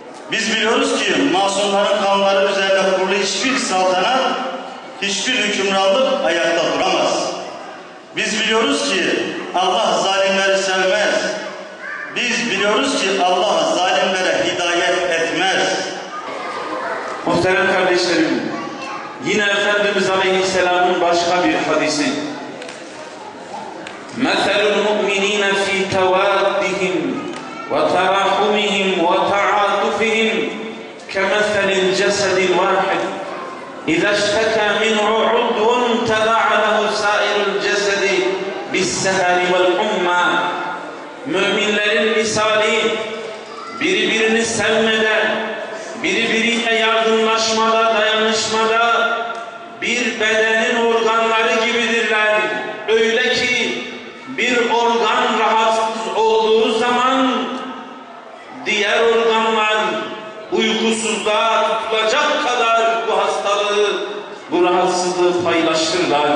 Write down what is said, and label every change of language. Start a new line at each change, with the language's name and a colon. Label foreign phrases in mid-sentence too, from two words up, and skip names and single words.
Turkish: Biz biliyoruz ki masumların kanları üzerine kurulu hiçbir saltanat, hiçbir hükümranlık ayakta duramaz. Biz biliyoruz ki Allah zalimleri sevmez. Biz biliyoruz ki Allah zalimlere hidayet etmez. Muhterem kardeşlerim, yine Efendimiz Aleyhisselam'ın başka bir hadisi.
Arabic: مَثَلُ الْمُؤْمِنِينَ فِي تَوَادِّهِمْ وَتَرَحُمِهِمْ وَتَعَاطُفِهِمْ كَمَثَلِ الْجَسَدِ الْوَاحِدِ إِذَا اشْتَكَى مِنْهُ عُضْوٌ تَدَاعَى لَهُ سَائِرُ الْجَسَدِ بِالسَّهَرِ وَالْحُمَّى.
Turkish: Müminlerin misali birbirini sevmede, birbiriyle yardımlaşmada, dayanışmada bir bedenin organları gibidirler. Öyle ki bir organ rahatsız olduğu zaman diğer organlar uykusuzluğa tutulacak kadar bu hastalığı, bu rahatsızlığı paylaşırlar.